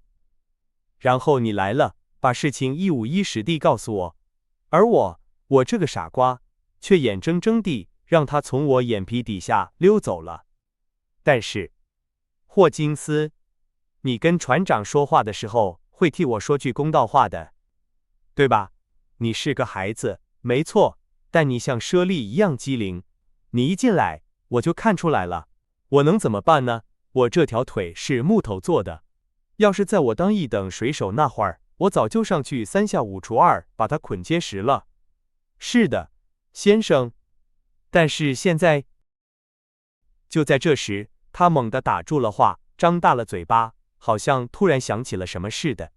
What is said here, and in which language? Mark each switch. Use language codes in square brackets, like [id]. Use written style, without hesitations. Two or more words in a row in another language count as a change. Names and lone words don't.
[zh] 然後你來了，把事情一五一十地告訴我，而我這個傻瓜，卻眼睜睜地讓他從我眼皮底下溜走了。但是，霍金斯，你跟船長說話的時候，會替我說句公道話的，對吧？你是個孩子，沒錯，但你像猞猁一樣機靈。你一進來，我就看出來了。我能怎麼辦呢？我這條腿是木頭做的，要是在我當一等水手那會兒，我早就上去3下5除2把它捆結實了。是的，先生。但是現在……就在這時，他猛地打住了話，張大了嘴巴，好像突然想起了什麼似的。